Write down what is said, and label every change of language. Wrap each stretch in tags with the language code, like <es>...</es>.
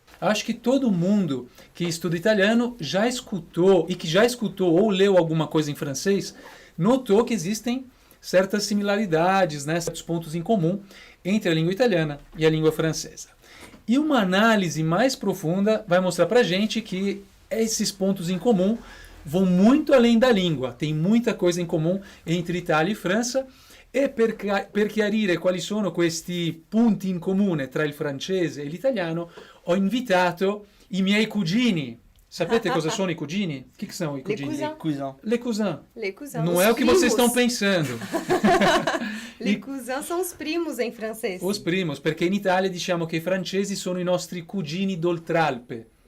<pt>acho que todo mundo que estuda italiano já escutou, e que já escutou ou leu alguma coisa em francês, notou que existem certas similaridades, né, certos pontos em comum entre a língua italiana e a língua francesa. E uma análise mais profunda vai mostrar pra gente que esses pontos em comum vão muito além da língua. Tem muita coisa em comum entre Itália e França.</pt> <it>E per chiarire quali sono questi punti in comune tra il francese e l'italiano, ho invitato i miei cugini. Sapete cosa sono i cugini?</it> <pt>O que são i cugini?</pt> <fr>cousins. Cousin. Les cousins. Les cousins.</fr> <pt>Não os é o que vocês estão primos. pensando. Les cousins são os primos em francês. Os primos,</pt> <it>perché in Italia diciamo che i francesi sono i nostri cugini d'oltralpe.</it>